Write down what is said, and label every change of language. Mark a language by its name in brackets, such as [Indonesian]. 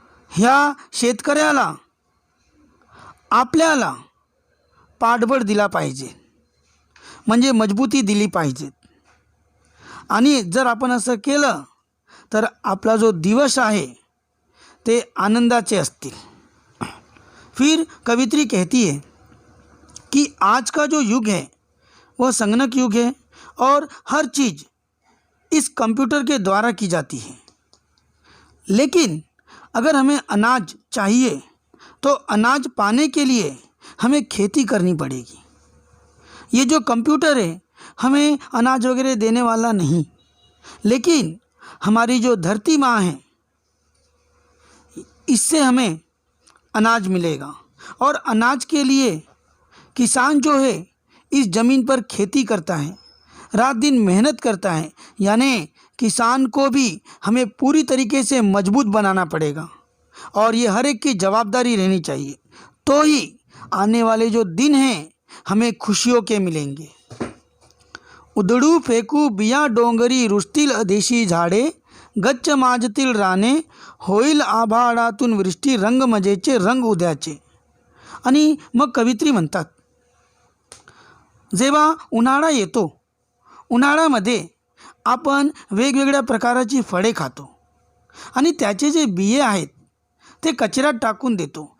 [Marathi] ह्या शेतकऱ्याला आपल्याला पाठबळ दिला पाहिजे, म्हणजे मजबूती दिली पाहिजे. आणि जर आपण असं केलं तर आपला जो दिवस आहे ते आनंदाचे असतील. [Hindi] फिर कवित्री कहती है कि आज का जो युग है वह संगणक युग है और हर चीज़ इस कंप्यूटर के द्वारा की जाती है. लेकिन अगर हमें अनाज चाहिए तो अनाज पाने के लिए हमें खेती करनी पड़ेगी. ये जो कंप्यूटर है हमें अनाज वगैरह देने वाला नहीं, लेकिन हमारी जो धरती माँ है इससे हमें अनाज मिलेगा. और अनाज के लिए किसान जो है इस ज़मीन पर खेती करता है, रात दिन मेहनत करता है. यानी किसान को भी हमें पूरी तरीके से मजबूत बनाना पड़ेगा और ये हर एक की जवाबदारी रहनी चाहिए. तो ही आने वाले जो दिन हैं हमें खुशियों के मिलेंगे. [Marathi] उधळू फेकू बिया डोंगरी रुजतील देशी झाडे गच्च माजतील राने होईल आभाळातून वृष्टी रंग मजेचे रंग उद्याचे. आणि मग कवित्री म्हणतात, जेव्हा उन्हाळा येतो उन्हाळ्यामध्ये आपण वेगवेगळ्या प्रकारची फळे खातो आणि त्याचे जे बिये आहेत ते कचऱ्यात टाकून देतो.